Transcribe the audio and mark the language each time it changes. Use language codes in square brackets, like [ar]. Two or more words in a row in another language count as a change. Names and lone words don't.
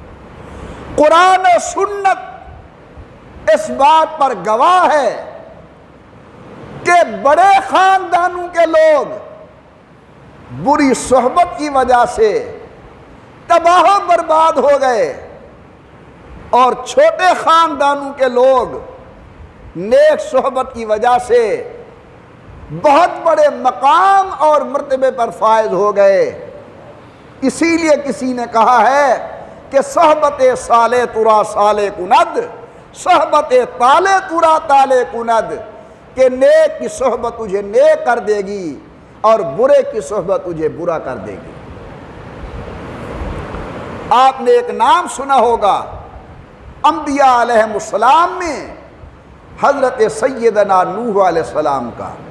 [ur] قرآن و سنت اس بات پر گواہ ہے بڑے خاندانوں کے لوگ بری صحبت کی وجہ سے تباہ و برباد ہو گئے، اور چھوٹے خاندانوں کے لوگ نیک صحبت کی وجہ سے بہت بڑے مقام اور مرتبے پر فائز ہو گئے۔ اسی لیے کسی نے کہا ہے کہ [fa] صحبت صالح ترا صالح کند، صحبت طالع ترا طالع کند، [ur] کہ نیک کی صحبت تجھے نیک کر دے گی اور برے کی صحبت تجھے برا کر دے گی۔ آپ نے ایک نام سنا ہوگا انبیاء [ar] علیہم السلام [ur] میں، حضرت سیدنا نوح [ar] علیہ السلام [ur] کا۔